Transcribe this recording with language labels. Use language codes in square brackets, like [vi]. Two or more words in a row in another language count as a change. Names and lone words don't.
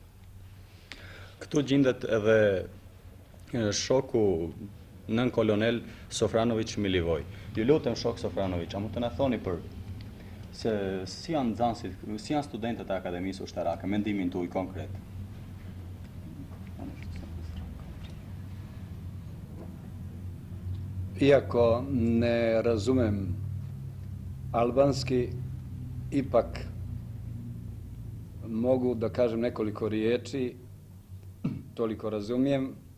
[sq] Këtu gjendet edhe shoku nën kolonel Sofranović Milivoj. Ju lutem shok Sofranović, a mund të na thoni për se si janë nxënësit, si janë studentët e Akademisë Ushtarake, mendimin tuaj konkret? [sr] Iako ne razumem albanski, ipak mogu da kažem nekoliko riječi, toliko razumijem.